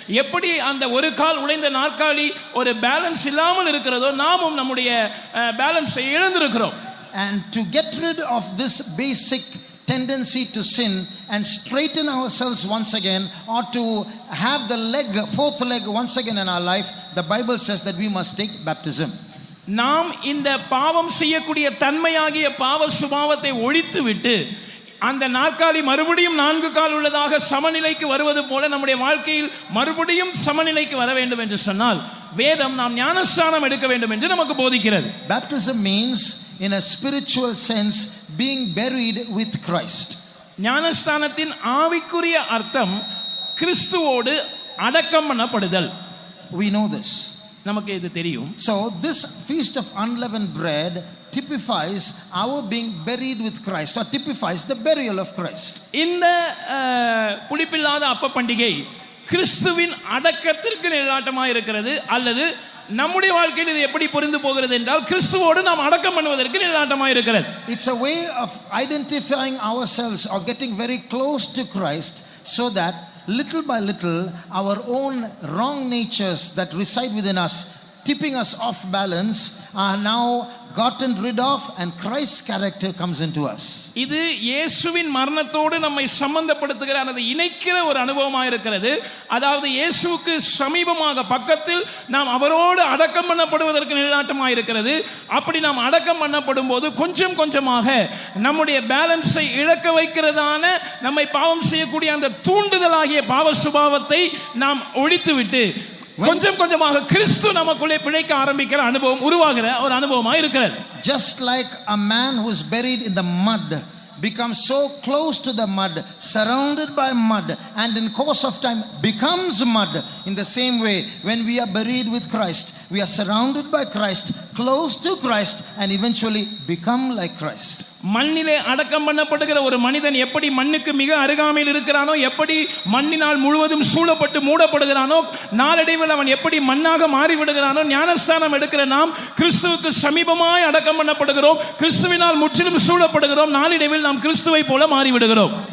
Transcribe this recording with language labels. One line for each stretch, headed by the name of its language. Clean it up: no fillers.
Tamil: எப்படி அந்த ஒரு கால் உடைந்த நாற்காலி ஒரு பேலன்ஸ் இல்லாமல் இருக்கிறதோ, நாமும் நம்முடைய பேலன்ஸை இழந்திருக்கிறோம்.
English: And to get rid of this basic tendency to sin and straighten ourselves once again, or to have the fourth leg once again in our life, the Bible says that we must take baptism.
Tamil: நாம் இந்த பாவம் செய்யக்கூடிய தன்மையாகிய பாவ சுபாவத்தை ஒழித்து விட்டு அந்த நாற்காலி மறுபடியும் 4 கால் உள்ளதாக சமநிலைக்கு வருவது போல நம்முடைய வாழ்க்கையில் மறுபடியும் சமநிலைக்கு வர வேண்டும் என்று சொன்னால் வேதம் நாம் ஞானஸ்நானம் எடுக்க வேண்டும் என்று நமக்கு போதிக்கிறது.
English: Baptism means, in a spiritual sense, being buried with Christ.
Tamil: ஞானஸ்நானத்தின் ஆவிக்குரிய அர்த்தம் கிறிஸ்துவோடு அடக்கம் பண்ணப்படுதல்.
English: We know this.
Tamil: நமக்கு இது தெரியும்.
English: So this feast of unleavened bread typifies our being buried with Christ, or typifies the burial of Christ.
Tamil: இந்த புளிப்பில்லாத அப்ப பண்டிகை கிறிஸ்துவின் அடக்கத்திற்கு நிழலாட்டமாக இருக்கிறது. அல்லது நம்முடைய வாழ்க்கையில் இது எப்படி பொருந்து போகிறது என்றால் கிறிஸ்துவோடு நாம் அடக்கம் பண்ணுவதற்கு நிழலாட்டமாக இருக்கிறது.
English: It's a way of identifying ourselves or getting very close to Christ, so that little by little our own wrong natures that reside within us, tipping us off balance, are now gotten rid of, and Christ's character comes into us.
Tamil: இது இயேசுவின் மரணத்தோடு நம்மை சம்பந்தப்படுத்துகிற அல்லது இணைக்கிற ஒரு அனுபவமாக இருக்கிறது. அதாவது இயேசுவுக்கு சமீபமாக பக்கத்தில் நாம் அவரோடு அடக்கம் பண்ணப்படுவதற்கு நிழலாட்டமாக இருக்கிறது. அப்படி நாம் அடக்கம் பண்ணப்படும் போது கொஞ்சம் கொஞ்சமாக நம்முடைய பேலன்ஸை இழக்க வைக்கிறதான, நம்மை பாவம் செய்யக்கூடிய அந்த தூண்டுதலாகிய பாவ சுபாவத்தை நாம் ஒழித்துவிட்டு கொஞ்சம் கொஞ்சமாக கிறிஸ்து நமக்குள்ளே பிழைக்க ஆரம்பிக்கிற அனுபவம் உருவாகிற ஒரு அனுபவமாக இருக்கிறது.
English: Just like a man who is buried in the mud becomes so close to the mud, surrounded by mud, and in course of time becomes mud, in the same way when we are buried with Christ, we are surrounded by Christ, close to Christ, and eventually become like Christ.
Tamil: மண்ணிலே அடக்கம் பண்ணப்படுகிற ஒரு மனிதன் எப்படி மண்ணுக்கு மிக அருகாமையில் இருக்கிறானோ, எப்படி மண்ணினால் முழுவதும் சூழப்பட்டு மூடப்படுகிறானோ, நாளடைவில் அவன் எப்படி மண்ணாக மாறிவிடுகிறானோ, ஞானஸ்தானம் எடுக்கிற நாம் கிறிஸ்துவுக்கு சமீபமாய் அடக்கம் பண்ணப்படுகிறோம், கிறிஸ்துவினால் முற்றிலும் சூழப்படுகிறோம், நாளடைவில் நாம் கிறிஸ்துவை போல மாறிவிடுகிறோம்.